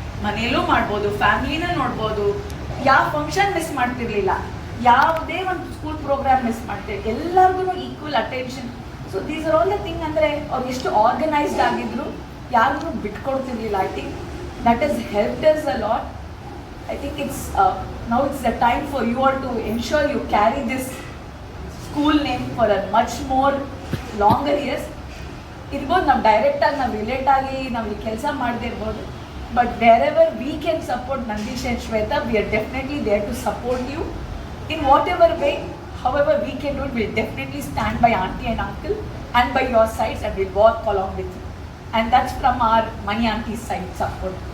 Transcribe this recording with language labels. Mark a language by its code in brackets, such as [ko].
[kn] ಮನೆಯಲ್ಲೂ ಮಾಡ್ಬೋದು, ಫ್ಯಾಮಿಲಿನ ನೋಡ್ಬೋದು, ಯಾವ ಫಂಕ್ಷನ್ ಮಿಸ್ ಮಾಡ್ತಿರ್ಲಿಲ್ಲ, ಯಾವುದೇ ಒಂದು ಸ್ಕೂಲ್ ಪ್ರೋಗ್ರಾಮ್ ಮಿಸ್ ಮಾಡ್ತೀವಿ, ಎಲ್ಲರಿಗೂ equal attention. [en] So these are all the thing. [kn] ಅಂದರೆ ಅವ್ರು ಎಷ್ಟು ಆರ್ಗನೈಸ್ಡ್ ಆಗಿದ್ರು, ಯಾರಿಗೂ ಬಿಟ್ಕೊಡ್ತಿರ್ಲಿಲ್ಲ. [en] I think that is helped us a lot. I think now it's the time for you all to ensure you carry this school name for a much more longer years. [kn] ಇರ್ಬೋದು, ನಾವು ಡೈರೆಕ್ಟಾಗಿ ನಾವು relate ಆಗಿ ನಾವು ಈ ಕೆಲಸ ಮಾಡದೇ ಇರ್ಬೋದು, [en] But wherever we can support Nandish and Shweta, we are definitely there to support you in whatever way, however we can do it. We'll definitely stand by auntie and uncle and by your sides, and we'll walk along with you. And that's from our Mani Auntie's side support.